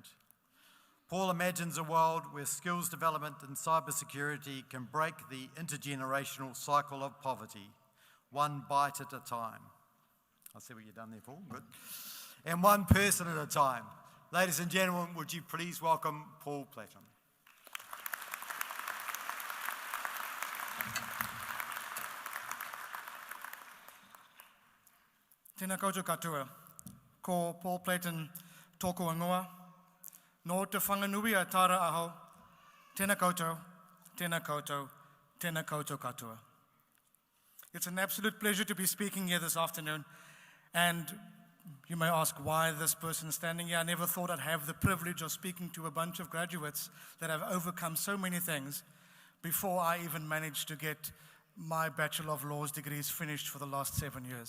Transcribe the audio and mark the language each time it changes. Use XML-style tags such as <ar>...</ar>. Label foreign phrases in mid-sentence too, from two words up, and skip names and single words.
<en>Paul imagines a world where skills development in cybersecurity can break the intergenerational cycle of poverty, one bite at a time. I see what you've done there, Paul, good. And one person at a time. Ladies and gentlemen, would you please welcome Paul Platen.</en> <mi>Tēnā koutou katoa, ko Paul Platen tōku angoa, no te whanganui a tāra aho, tēnā koutou, tēnā koutou, tēnā koutou katoa.</mi> <en>It's an absolute pleasure to be speaking here this afternoon, and you may ask why this person standing here. I never thought I'd have the privilege of speaking to a bunch of graduates that have overcome so many things before I even managed to get my Bachelor of Laws degrees finished for the last 7 years.</en>